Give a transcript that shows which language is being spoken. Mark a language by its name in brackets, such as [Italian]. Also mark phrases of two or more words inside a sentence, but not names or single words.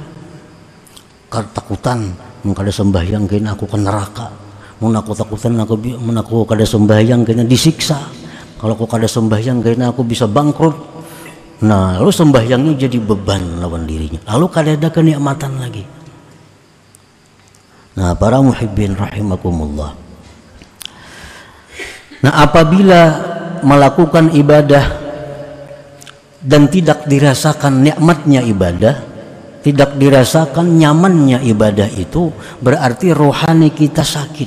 [Banjar] Takutan kada sembahyang kena aku ke neraka. Mun aku takutan aku kada sembahyang kena disiksa. Kalau aku kada sembahyang kena aku bisa bangkrut. Nah, lalu sembahyangnya jadi beban lawan dirinya. Lalu kada ada kenikmatan lagi. [Indonesian] Nah, para [Arabic] muhibbin rahimakumullah. [Indonesian] Nah, apabila melakukan ibadah dan tidak dirasakan nikmatnya ibadah, tidak dirasakan nyamannya ibadah, itu berarti rohani kita sakit.